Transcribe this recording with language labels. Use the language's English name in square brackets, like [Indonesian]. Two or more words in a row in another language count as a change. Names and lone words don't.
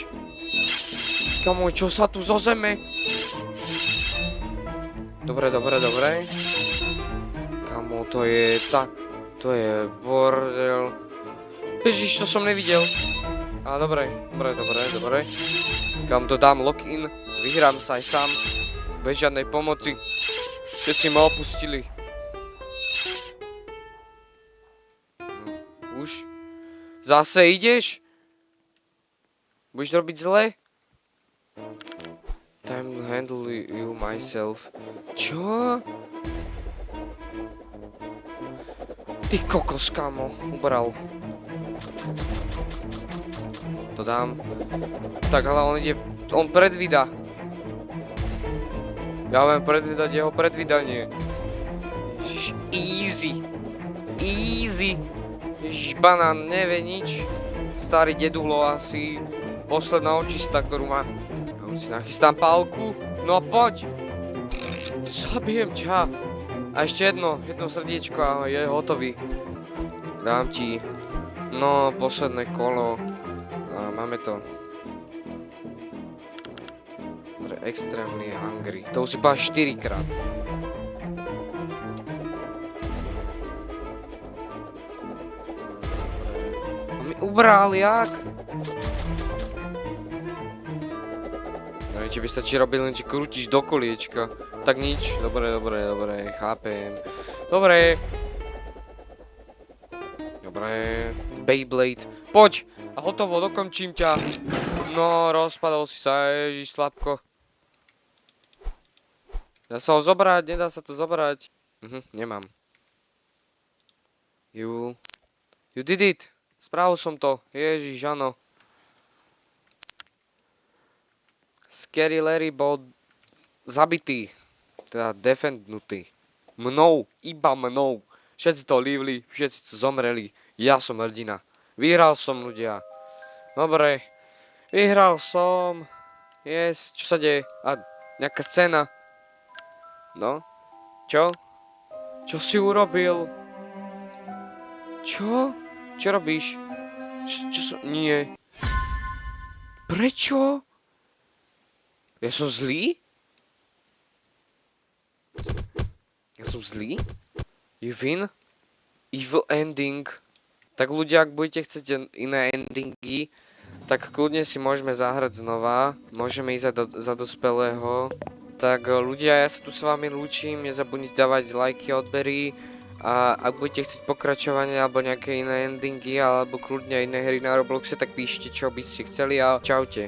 [Slovak] Kamo, čo sa tu zo zeme? Dobre. Kamo, to je to je bordel. Ježiš, to som nevidel. Ale dobre. Kam to dám lock-in, vyhrám sa aj sám. Bez žiadnej pomoci. Všetci ma opustili. No, už? Zase ideš? Budeš robiť zle? [English] Time to handle you myself. [Slovak] Čo? Ty kokos, kámo, ubral. To dám. Tak, ale on predvída. Ja viem predvídať jeho predvídanie. Ježiš, easy. Ježiš, banán nevie nič. Starý dedulo asi. Posledná očista, ktorú má. Ja už si nachystám pálku. No poď. Zabijem ťa. A ešte jedno srdiečko a je hotový. Dám ti. No, posledné kolo. A máme to. [English] Extremely hungry. [Slovak] To už si povedal 4-krát. A mi ubral, jak? Neviem, či by stačí robiť len, či krútiš do koliečka. Tak nič. Dobre, chápem. Dobre. Beyblade. Poď! A hotovo, dokončím ťa. No, rozpadol si sa, ježiš, slabko. Dá sa ho zobrať? Nedá sa to zobrať. Nemám. [English] You did it. [Slovak] Spravil som to. Ježiš, áno. Scary Larry bol zabitý. Teda defendnutý. Iba mnou. Všetci to lívli, všetci to zomreli. Ja som hrdina. Vyhral som, ľudia. Dobre. Vyhral som. Yes. Čo sa deje? A nejaká scéna. No? Čo? Čo si urobil? Čo? Čo robíš? Nie. Prečo? Ja som zlý? [English] You win? Evil ending. [Slovak] Tak ľudia, ak budete chcieť iné endingy, tak kľudne si môžeme zahrať znova. Môžeme ísť za dospelého. Tak ľudia, ja sa tu s vami lúčim, nezabudnite dávať lajky, odbery a ak budete chcieť pokračovanie alebo nejaké iné endingy alebo kľudne iné hry na Robloxe, tak píšte, čo by ste chceli a čaute.